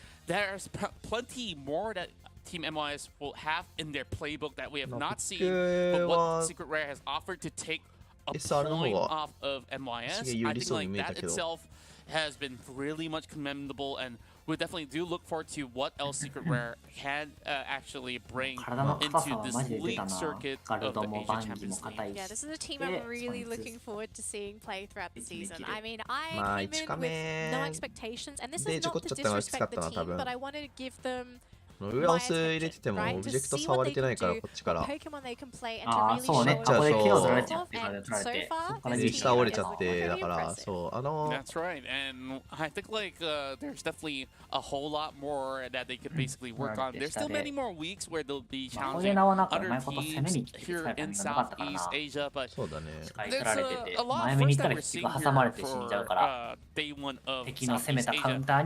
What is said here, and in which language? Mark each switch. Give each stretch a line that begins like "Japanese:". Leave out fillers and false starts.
English: there's plenty more that Team MYS will have in their playbook that we have not seen, but what Secret Rare has offered to take a point off of MYS, I think like that itself has been really much commendable, and we definitely do look forward to what else Secret Rare can actually bring into this league circuit of the Asia Champions League. Yeah, this is a team I'm really looking forward to seeing play throughout the season. I mean, I came in with no expectations, and this is not to disrespect the team, but I wanted to give them
Japanese: 裏押す入れててもオブジェクト触れてないからこっちからそうね、ここで KO 取られちゃって下折れちゃってだからそう
English: That's right, and I think like there's definitely a whole lot more that they could basically work on. There's still many more weeks where they'll be challenging other teams here in Southeast Asia, but there's a lot of first that we're seeing here for day one of Southeast Asia.